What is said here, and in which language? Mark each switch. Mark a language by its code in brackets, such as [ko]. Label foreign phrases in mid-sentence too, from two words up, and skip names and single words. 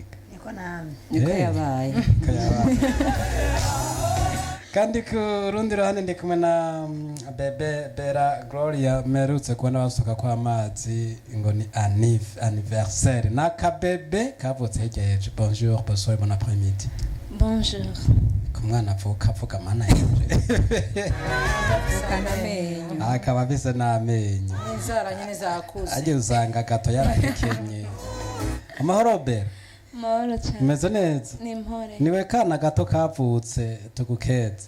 [rn] Niko namwe. Niko yabaye. Kandi ku rundi ruhande ndi kumwe na Bebe Bera Gloria merutse kubona basuka kwa amazi ngo ni anniversaire na kabebe kavutse hegeje. [fr] Bonjour, bonsoir, bon après-midi. Bonjour. [rn] Kumwana avuka mana yanje. Akaba bise n'amenyo. Inzara nyene zakuze. Aje usanga gato yarahekenye. Amahoro Bera. Mahoro cyane. Meze neza? Ni mpore. Niwe kana gato kavutse tugukeze.